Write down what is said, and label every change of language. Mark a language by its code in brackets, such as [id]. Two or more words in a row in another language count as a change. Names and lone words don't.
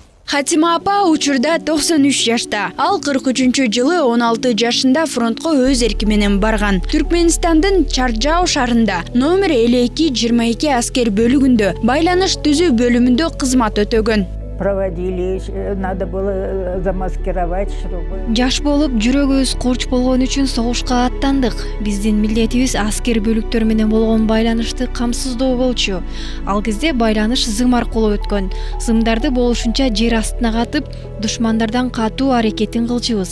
[ky] Хатима апа учурда 93 жашта. Ал 43-жылы 16 жашында фронтко өз эрки менен барган. Түркменистандын Чарджау шаарында номер 52-22 аскер бөлүгүндө байланыш түзүү бөлүмүндө кызмат өтөгөн. [ru] Проводили, надо было замаскировать, чтобы... [ky] Жаш болуп, жүрөгүбүз курч болгон үчүн согушка аттандык. Биздин милдетибиз аскер бөлүктөр менен болгон байланышты камсыздоо болчу. Ал кезде байланыш зым аркылуу өткөн. Зымдарды болушунча жер астына катып, душмандардан катуу аракетин кылчубуз.